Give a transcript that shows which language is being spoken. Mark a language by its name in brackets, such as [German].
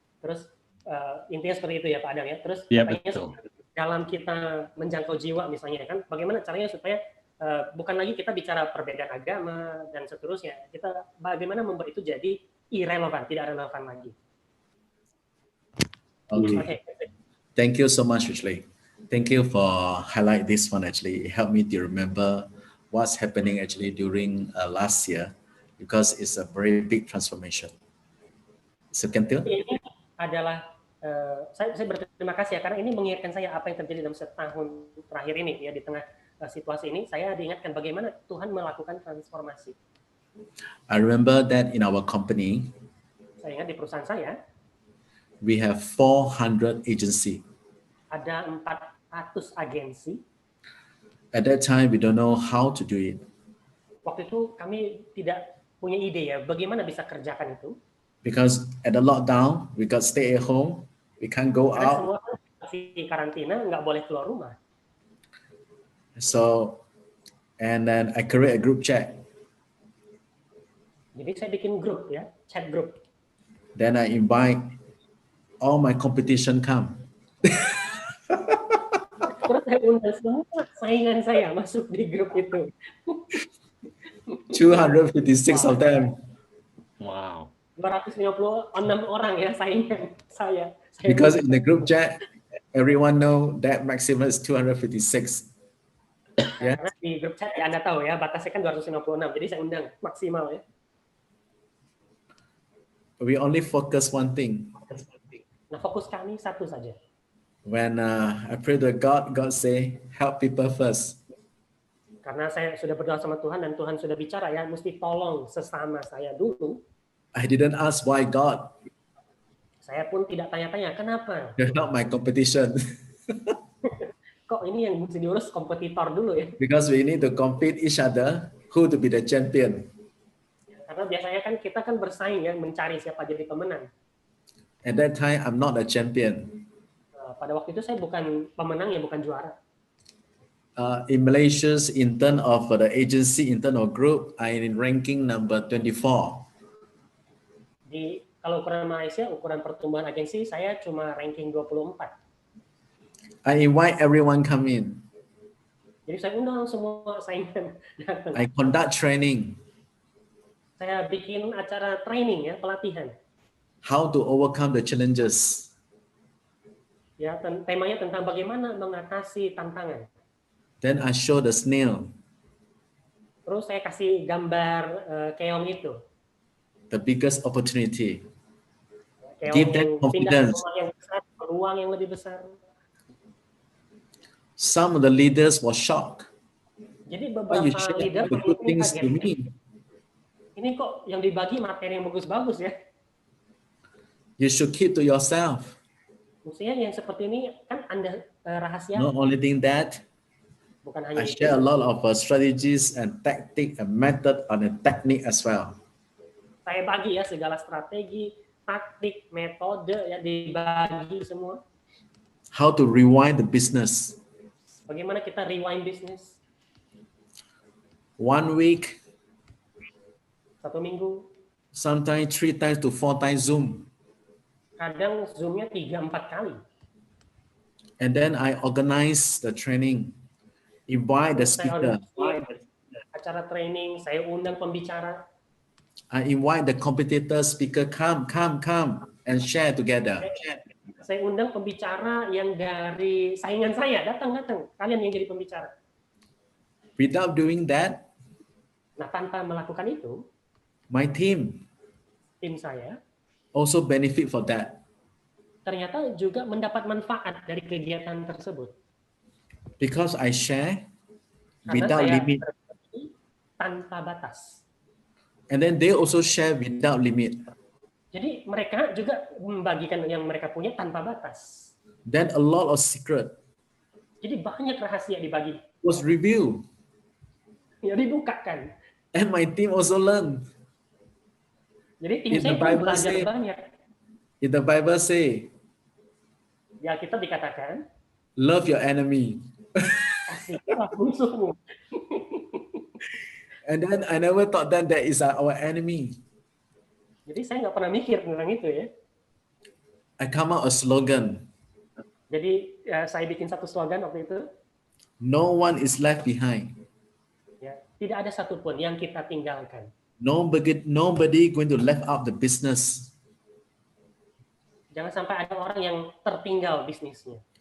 [Indonesian] Terus intinya seperti itu ya Pak Adam ya. Terus dalam kita menjangkau jiwa misalnya kan, bagaimana caranya supaya bukan lagi kita bicara perbedaan agama dan seterusnya, kita bagaimana membuat itu jadi irrelevant, tidak relevan lagi. [English] Okay. Thank you so much, Lee. Thank you for highlight this one. Actually, it helped me to remember what's happening actually during last year, because it's a very big transformation. Second, [Indonesian] ini adalah saya berterima kasih ya, karena ini mengingatkan saya apa yang terjadi dalam setahun terakhir ini ya, di tengah situasi ini saya diingatkan bagaimana Tuhan melakukan transformasi. [English] I remember that in our company, [Indonesian] saya ingat di perusahaan saya, [English] we have 400 agency. [Indonesian] Ada 400 agensi. [English] At that time, we don't know how to do it. [Indonesian] Waktu itu kami tidak punya ide ya, bagaimana bisa kerjakan itu. [English] Because at the lockdown, we got stay at home, we can't go out. [Indonesian] Semua masih karantina, nggak boleh keluar rumah. [English] So, and then I create a group chat. [Indonesian] Jadi saya bikin grup ya, chat group. [English] Then I invite all my competition come. [Indonesian] Terus saya undang semua saingan saya masuk di grup itu. [English] 256 of them. Wow. [Indonesian] 256 orang ya saingan saya. [English] Because in the group chat, everyone know that maximum is 256. [Indonesian] Yeah. Karena di grup chat ya Anda tahu ya, batasnya kan 256. Jadi saya undang maksimal ya. [English] We only focus one thing. [Indonesian] Nah, fokus kami satu saja. [English] When I pray to God, God say, help people first. [Indonesian] Karena saya sudah berdoa sama Tuhan dan Tuhan sudah bicara ya, mesti tolong sesama saya dulu. [English] I didn't ask why God. [Indonesian] Saya pun tidak tanya-tanya kenapa. [English] You're not my competition. [Indonesian] Kok ini yang mesti diurus kompetitor dulu ya? [English] Because we need to compete each other who to be the champion. [Indonesian] Karena biasanya kan kita kan bersaing ya, mencari siapa jadi pemenang. [English] At that time, I'm not a champion. [Indonesian] Pada waktu itu saya bukan pemenang ya, bukan juara. [English] In Malaysia, in terms of the agency internal group, I'm in ranking number 24. [Indonesian] Kalau ukuran Malaysia, ukuran pertumbuhan agensi, saya cuma ranking 24. [English] I invite everyone come in. [Indonesian] Jadi saya undang semua saingan datang. [English] I conduct training. [Indonesian] Saya bikin acara training ya, pelatihan. [English] How to overcome the challenges. [Indonesian] Ya, temanya tentang bagaimana mengatasi tantangan. [English] Then I show the snail. [Indonesian] Terus saya kasih gambar keong itu. [English] The biggest opportunity. [Indonesian] Keong [English] Give them confidence. [Indonesian] Yang besar, peluang yang lebih besar. [English] Some of the leaders were shocked. [Indonesian] Jadi beberapa leader [English] the good things to me. [Indonesian] Ini kok yang dibagi materi yang bagus-bagus ya? [English] You should keep to yourself. [Indonesian] Maksudnya yang seperti ini kan Anda rahasia. [English] Not only thing that, [Indonesian] Bukan [English] I [Indonesian] hanya itu, [English] share a lot of strategies and tactic and method on the technique as well. [Indonesian] saya bagi ya segala strategi, taktik, metode ya dibagi semua. [English] How to rewind the business. [Indonesian] Bagaimana kita rewind bisnis [English] 1 week, [Indonesian] 1 minggu, [English] sometimes 3 times to 4 times Zoom. [Indonesian] kadang zoomnya 3-4 kali. [English] And then I organize the training, invite the [Indonesian] Saya [English] speaker, [Indonesian] organisasi acara training, saya undang pembicara, [English] I invite the competitor speaker, come and share together. [Indonesian] saya undang pembicara yang dari saingan saya, datang, kalian yang jadi pembicara. [English] Without doing that, [Indonesian] Nah, tanpa melakukan itu, [English] my tim [Indonesian] saya [English] also benefit for that. [Indonesian] ternyata juga mendapat manfaat dari kegiatan tersebut. [English] Because I share [Indonesian] Karena [English] without [Indonesian] saya [English] limit. [Indonesian] berbagi tanpa batas. [English] And then they also share without limit. [Indonesian] Jadi mereka juga membagikan yang mereka punya tanpa batas. [English] Then a lot of secret [Indonesian] Jadi banyak rahasia dibagi. [English] was revealed. [Indonesian] Ya dibukakan. [English] And my team also learn. [Indonesian] Jadi tim [English] In the [Indonesian] saya pun [English] Bible [Indonesian] belajar [English] say- [Indonesian] banyak. [English] In the Bible say, [Indonesian] Di Alkitab dikatakan, [English] love your enemy. [Indonesian] kasihlah musuhmu. [English] And then I never thought that is our enemy. [Indonesian] Jadi saya nggak pernah mikir tentang itu ya. [English] I come out a slogan. [Indonesian] Jadi saya bikin satu slogan waktu itu. [English] No one is left behind. [Indonesian] Ya, tidak ada satupun yang kita tinggalkan. [English] Nobody going to left out the business [Indonesian] Jangan sampai ada orang yang tertinggal bisnisnya